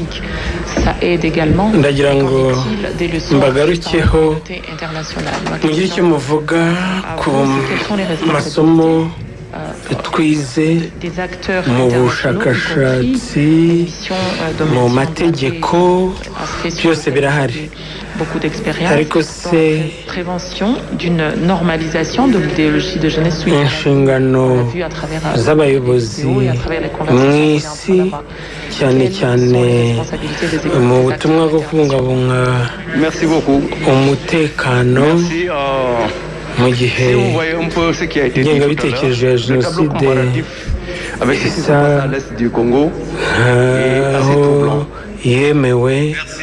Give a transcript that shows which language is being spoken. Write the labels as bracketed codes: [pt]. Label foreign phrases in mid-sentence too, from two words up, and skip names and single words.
[rw] Ndagira ngo mbagarukeho mugire icyo muvuga ku masomo twize mu bushakashatsi, mu mategeko, byose birahari. [fr] Beaucoup d'expérience [rw] ariko se [fr] prévention d'une normalisation de l'idéologie de jeunesse suivante. [rw] Inshingano z'abayobozi mw'isi cyane cyane mu butumwa bwo kubungabunga umutekano mu gihe ingengabitekerezo ya jenoside isa aho yemewe.